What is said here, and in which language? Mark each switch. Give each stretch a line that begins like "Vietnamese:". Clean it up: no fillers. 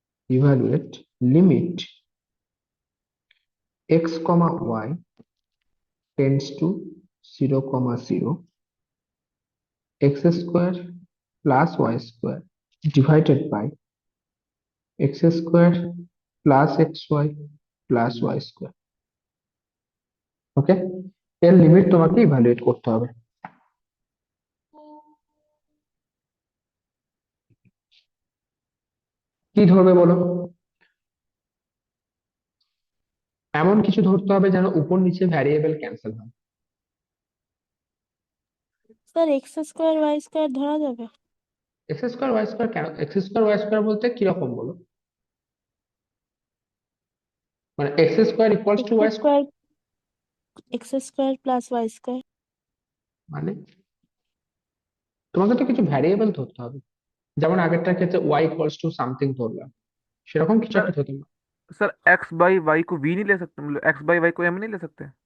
English: Evaluate limit x, y tends to 0, 0, x² plus y² divided by x² plus xy plus y²।
Bangla: ওকে, এর limit তোমাকে evaluate করতে হবে। কি ধরবে বলো? এমন কিছু ধরতে হবে যেন উপর নিচে ভ্যারিয়েবল ক্যান্সেল হয়। স্যার x² y² ধরা যাবে? x², y² কেন x², y² বলতে কিরকম বলো?
English: মানে x² equals to y², x² plus y²।
Bangla: মানে তোমাকে তো কিছু ভ্যারিয়েবল ধরতে হবে। যেমন আগেরটার ক্ষেত্রে y ইকুয়ালস টু সামথিং ধরলাম, সেরকম কিছু
Hindi: सर
Bangla: একটা ধরতে হবে।
Hindi: सर एक्स बाई वाई को वी नहीं ले सकते, मतलब एक्स बाई वाई को एम नहीं ले सकते?